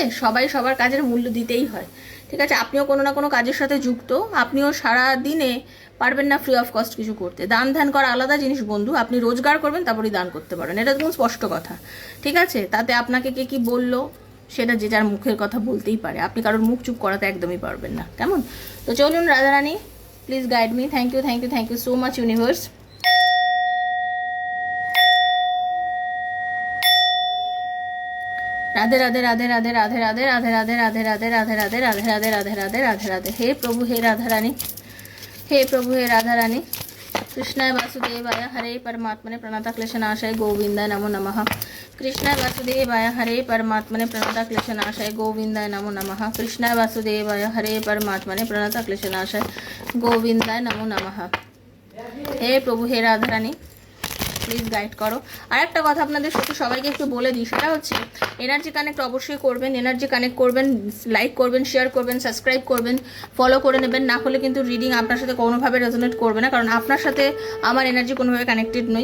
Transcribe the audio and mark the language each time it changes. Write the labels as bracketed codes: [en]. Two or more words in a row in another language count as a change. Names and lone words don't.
[bn] সবাই সবার কাজের মূল্য দিতেই হয়, ঠিক আছে? আপনিও কোনো না কোনো কাজের সাথে যুক্ত, আপনিও সারা দিনে পারবেন না [en] free of cost [bn] কিছু করতে। দান ধ্যান করা আলাদা জিনিস বন্ধু, আপনি রোজগার করবেন তারপরেই দান করতে পারেন, এটা একদম স্পষ্ট কথা, ঠিক আছে? তাতে আপনাকে কে কী বললো সেটা যে যার মুখের কথা বলতেই পারে, আপনি কারোর মুখ চুপ করাতে একদমই পারবেন না, কেমন? তো চলুন রাধারানী, [en] please guide me. thank you, thank you, thank you so much universe. [bn] রাধে রাধে রাধে রাধে রাধে রাধে রাধে রাধে রাধে রাধে রাধে রাধে রাধে রাধে রাধে রাধে রাধে রাধে। হে প্রভু, হে রাধারানী, [hi] हे प्रभु, हे राधा रानी। [sa] कृष्णाय वासुदेवाय हरे परमात्मने प्रणतक्लेशनाशाय गोविंदाय नमो नमः। कृष्णाय वासुदेवाय हरे परमात्मने प्रणतक्लेशनाशाय गोविंदाय नमो नमः। कृष्णाय वासुदेवाय हरे परमात्मने प्रणतक्लेशनाशाय गोविंदाय नमो नमः। [hi] हे प्रभु, हे राधा रानी, [en] please guide করো। [bn] আর একটা কথা আপনাদের সাথে সবাইকে একটু বলে দিই, সেটা হচ্ছে [en] energy connect [bn] অবশ্যই করবেন, [en] energy connect [bn] করবেন, লাইক করবেন, শেয়ার করবেন, সাবস্ক্রাইব করবেন, ফলো করে নেবেন। না হলে কিন্তু রিডিং আপনার সাথে কোনোভাবে রেজোনেট করবে না, কারণ আপনার সাথে আমার এনার্জি কোনোভাবে কানেক্টেড নই।